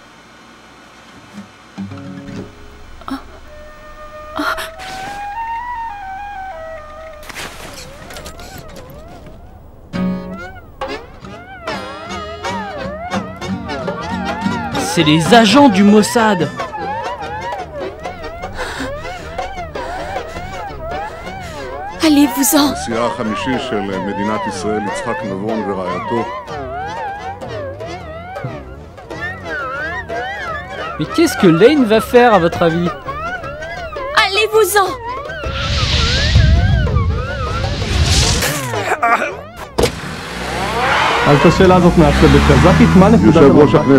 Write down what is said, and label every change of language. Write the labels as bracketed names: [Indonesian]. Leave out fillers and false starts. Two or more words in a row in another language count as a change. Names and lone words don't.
[French] C'est les agents du Mossad. Allez-vous-en. [Hebrew] הנשיאה החמישי של מדינת ישראל, יצחק נבון ורעייתו. [French] Mais qu'est-ce que Lane va faire à votre avis? Allez-vous-en. [Hebrew] אז את השאלה הזאת נעשה בקזחית, מה נקודת יושב ראש המבט?